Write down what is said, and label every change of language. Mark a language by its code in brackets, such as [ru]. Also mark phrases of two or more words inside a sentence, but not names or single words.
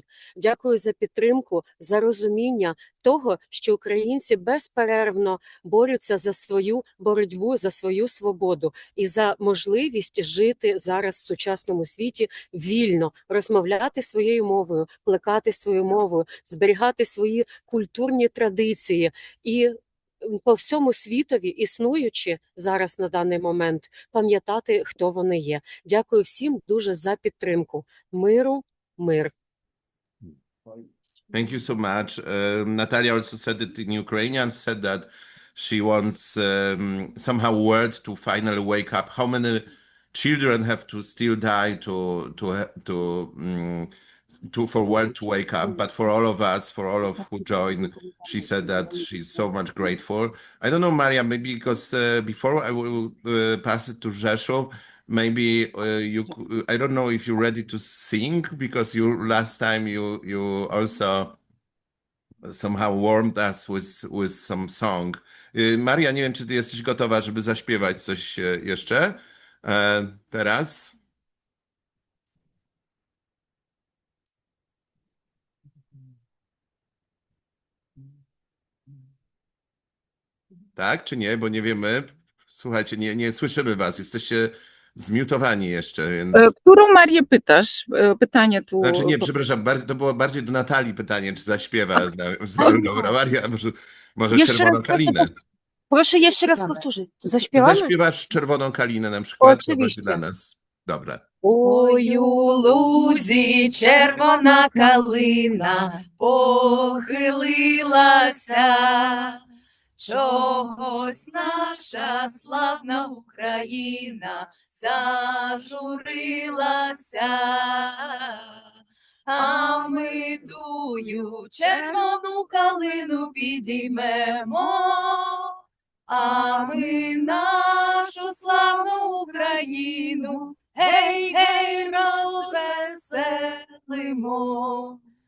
[uk] Дякую за підтримку, за розуміння того, що українці безперервно борються за свою боротьбу, за свою свободу і за можливість жити зараз в сучасному світі вільно, розмовляти своєю мовою, плекати свою мову, зберігати свої культурні традиції і по всьому світові, існуючи зараз на даний момент, пам'ятати, хто вони є. Дякую всім дуже за підтримку. Миру, мир. [en] Thank you so much. Natalia also said it in Ukrainian, said that she wants somehow world to finally wake up. How many children have to still die for world to wake up? But for all of us, for all of who joined, she said that she's so much grateful. I don't know, Maria, maybe because before I will pass it to Rzeszów, maybe I don't know if you're ready to sing, because last time you also somehow warmed us with some song. [pl] Maria, nie wiem, czy ty jesteś gotowa, żeby zaśpiewać coś jeszcze teraz? Tak, czy nie? Bo nie wiemy. Słuchajcie, nie słyszymy was. Jesteście zmiutowani jeszcze, więc... Którą Marię pytasz? Pytanie tu... Znaczy nie, przepraszam, to było bardziej do Natalii pytanie, czy zaśpiewa. Dobra, Maria, może Czerwoną Kalinę. Proszę jeszcze raz powtórzyć. Zaśpiewamy? Zaśpiewasz Czerwoną Kalinę na przykład, to będzie dla nas. Dobra. [uk] Ой, у лузі червона калина похилилася, чогось наша славна Україна зажурилася, а ми тую червону калину підіймемо, а ми нашу славну Україну гей, гей, розвеселимо.